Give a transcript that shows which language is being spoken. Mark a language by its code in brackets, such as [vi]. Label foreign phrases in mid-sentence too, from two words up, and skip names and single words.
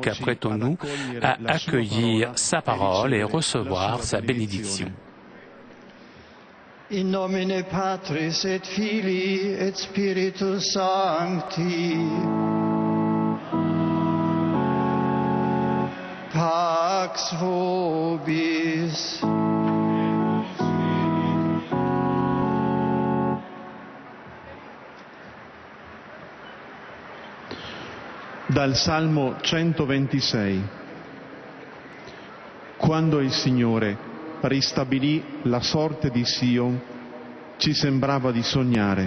[fr] Apprêtons-nous à accueillir sa parole et recevoir sa bénédiction. [la] In nomine Patris et Filii et Spiritus Sancti. Pax vobis. [it] Dal Salmo 126. Quando il Signore ristabilì la sorte di Sion, ci sembrava di sognare.